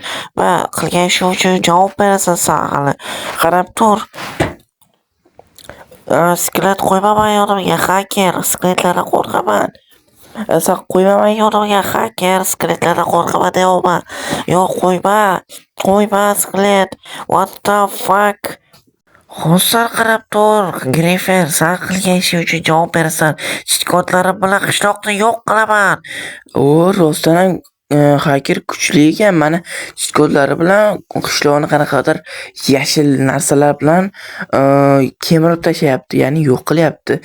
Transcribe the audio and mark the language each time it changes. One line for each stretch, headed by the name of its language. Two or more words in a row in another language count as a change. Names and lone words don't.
Uzbek: Qilgan ishing uchun javob berasan sen hali. Qarab tur. Skelet qo'ymaman yonimga, hacker. Skeletlardan qo'rqaman. Sen qo'ymaman Yonimga hacker, skeletlardan qo'rqaman deyapman. Yo'q, qo'yma skelet.
English: What the fuck?
Uzbek: Hozir qarab tur, Griffer, sen qilgan ishing uchun javob berasan. Shikoyatlarim bilan qishloqni yo'q qilaman. Rostdan ham hacker kuchli ekan. Mana kodlari bilan qishloqni qanaqadir yashil narsalar bilan kemirib tashlayapti, ya'ni yo'q qilyapti.